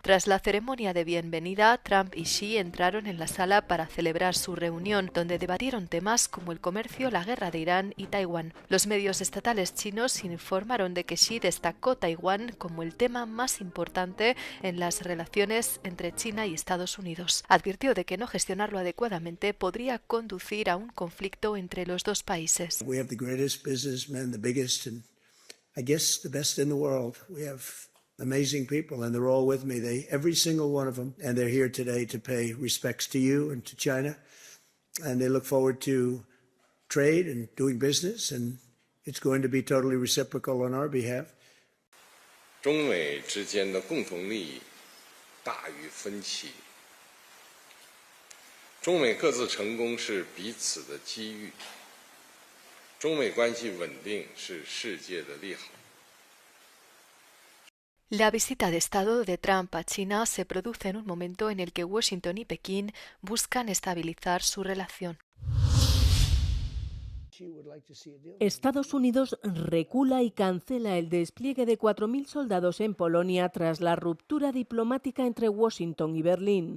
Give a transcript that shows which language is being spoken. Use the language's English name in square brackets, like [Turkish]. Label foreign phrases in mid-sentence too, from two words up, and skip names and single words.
[Spanish] Tras la ceremonia de bienvenida, Trump y Xi entraron en la sala para celebrar su reunión, donde debatieron temas como el comercio, la guerra de Irán y Taiwán. Los medios estatales chinos informaron de que Xi destacó Taiwán como el tema más importante en las relaciones entre China y Estados Unidos. Advirtió de que no gestionarlo adecuadamente podría conducir a un conflicto entre los dos países. [English] We have the greatest businessmen, the biggest, and I guess the best in the world. We have amazing people, and they're all with me. Every single one of them, and they're here today to pay respects to you and to China, and they look forward to trade and doing business, and it's going to be totally reciprocal on our behalf. [Chinese] 中美之间的共同利益大于分歧。中美各自成功是彼此的机遇，中美关系稳定是世界的利好。 [Spanish] La visita de Estado de Trump a China se produce en un momento en el que Washington y Pekín buscan estabilizar su relación. Estados Unidos recula y cancela el despliegue de 4.000 soldados en Polonia tras la ruptura diplomática entre Washington y Berlín.